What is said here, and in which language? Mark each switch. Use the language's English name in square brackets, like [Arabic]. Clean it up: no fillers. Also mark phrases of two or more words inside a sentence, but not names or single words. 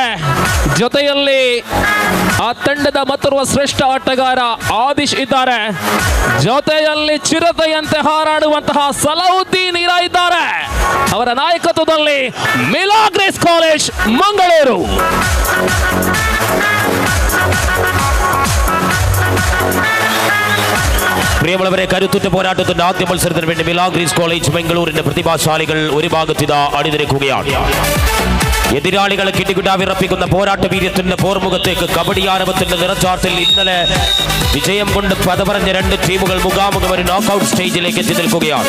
[Kannada] ಜೊತೆಯಲ್ಲಿ ಆ ತಂಡದ ಮತ್ತೋರ್ವ ಶ್ರೇಷ್ಠ ಆಟಗಾರ ಆದಿಶ್ ಇದ್ದಾರೆ. ಜೊತೆಯಲ್ಲಿ ಚಿರತೆಯಂತೆ ಹಾರಾಡುವಂತಹ ಸಲಾವುದ್ದೀನ್ ಇರಾ ಇದ್ದಾರೆ. ಅವರ ನಾಯಕತ್ವದಲ್ಲಿ ಮಿಲಾಗ್ರೆಸ್ ಕಾಲೇಜ್ ಮಂಗಳೂರು. [Malayalam] പ്രിയമുള്ളവരെ, കരുത്തുറ്റ പോരാട്ടത്തിന്റെ ആദ്യ മത്സരത്തിന് വേണ്ടി മിലാഗ്രീസ് കോളേജ് ബംഗളൂരിന്റെ പ്രതിഭാശാലികൾ ഒരു ഭാഗത്തിതാ അണിനിരക്കുകയാണ്. എതിരാളികളെ കിട്ടിക്കിട്ടാവിറപ്പിക്കുന്ന പോരാട്ട വീര്യത്തിന്റെ പോർമുഖത്തേക്ക് കബഡി ആരവത്തിന്റെ നിറച്ചാർത്തിൽ ഇന്നലെ വിജയം കൊണ്ട് പദപറഞ്ഞ 2 ടീമുകൾ മുഖാമുഖം ഒരു നോക്കൌട്ട് സ്റ്റേജിലേക്ക് എത്തി നിൽക്കുകയാണ്.